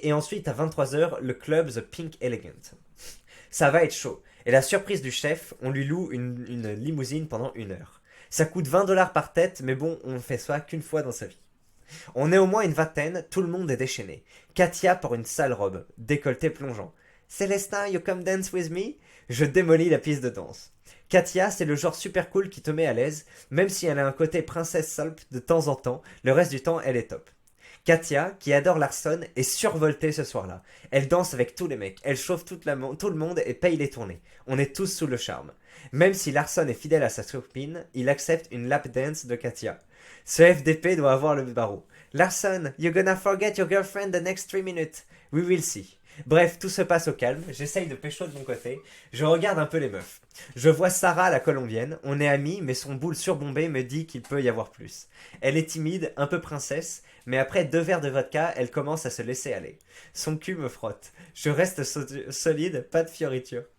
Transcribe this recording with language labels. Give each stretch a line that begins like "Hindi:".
French: Et ensuite, à 23h, le club The Pink Elegant. Ça va être chaud. Et la surprise du chef, on lui loue une limousine pendant 1 heure. Ça coûte 20 $ par tête, mais bon, on fait ça qu'une fois dans sa vie. On est au moins une vingtaine, tout le monde est déchaîné. Katia porte une sale robe, décolleté plongeant.
English: Célestin, you come dance with me?
French: Je démolis la piste de danse. Katia, c'est le genre super cool qui te met à l'aise, même si elle a un côté princesse salpe de temps en temps, le reste du temps, elle est top. Katia, qui adore Larsson, est survoltée ce soir-là. Elle danse avec tous les mecs, elle chauffe tout le monde et paye les tournées. On est tous sous le charme. Même si Larsson est fidèle à sa copine, il accepte une lap dance de Katia. Ce FDP doit avoir le barreau.
English: Larsson, you're gonna forget your girlfriend the next 3 minutes. We will see.
French: Bref, tout se passe au calme, j'essaye de pécho de mon côté, je regarde un peu les meufs. Je vois Sarah, la colombienne, on est amis, mais son boule surbombée me dit qu'il peut y avoir plus. Elle est timide, un peu princesse, mais après 2 verres de vodka, elle commence à se laisser aller. Son cul me frotte. Je reste solide, pas de fioriture.